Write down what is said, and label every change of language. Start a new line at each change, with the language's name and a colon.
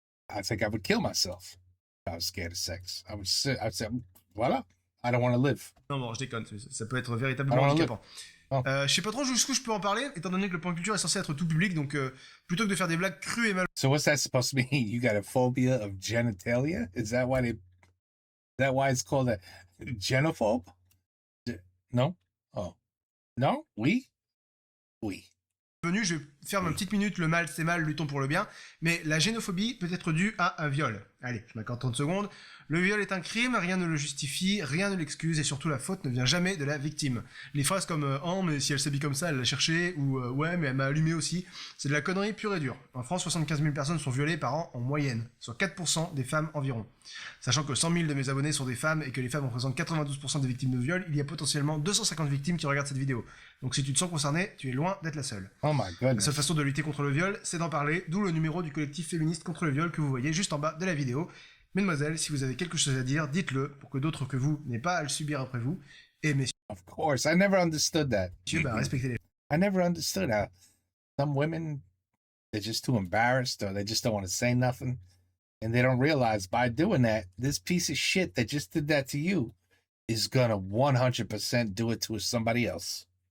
English: I think I would kill myself if I was scared of sex. I'd say, voilà, I don't want to live.
French: Non, bon, je déconne, ça peut être véritablement handicapant. Oh. Je sais pas trop jusqu'où je peux en parler, étant donné que le point culture est censé être tout public, donc plutôt que de faire des blagues crues et mal...
English: So what's that supposed to mean? You got a phobia of genitalia? Is that why it's called a genophobe? No? Oh. No?
French: Oui? Oui. Je vais faire ma petite minute, le mal c'est mal, luttons pour le bien, mais la génophobie peut être due à un viol. Allez, je m'accorde 30 secondes. Le viol est un crime, rien ne le justifie, rien ne l'excuse, et surtout la faute ne vient jamais de la victime. Les phrases comme « Oh, mais si elle s'habille comme ça, elle l'a cherché » ou « Ouais, mais elle m'a allumé aussi », c'est de la connerie pure et dure. En France, 75 000 personnes sont violées par an en moyenne, soit 4% des femmes environ. Sachant que 100 000 de mes abonnés sont des femmes et que les femmes représentent 92% des victimes de viol, il y a potentiellement 250 victimes qui regardent cette vidéo. Donc si tu te sens concerné, tu es loin d'être la seule.
English: Oh my goodness.
French: La seule façon de lutter contre le viol, c'est d'en parler, d'où le numéro du collectif féministe contre le viol que vous voyez juste en bas de la vidéo. Mesdemoiselles, si vous avez quelque chose à dire, dites-le, pour que d'autres que vous n'aient pas à le subir après vous. Et messieurs,
English: Of course, I never understood that.
French: respectez les...
English: I never understood how some women, they're just too embarrassed or they just don't want to say nothing. And they don't realize by doing that, this piece of shit that just did that to you is gonna 100% do it to somebody else.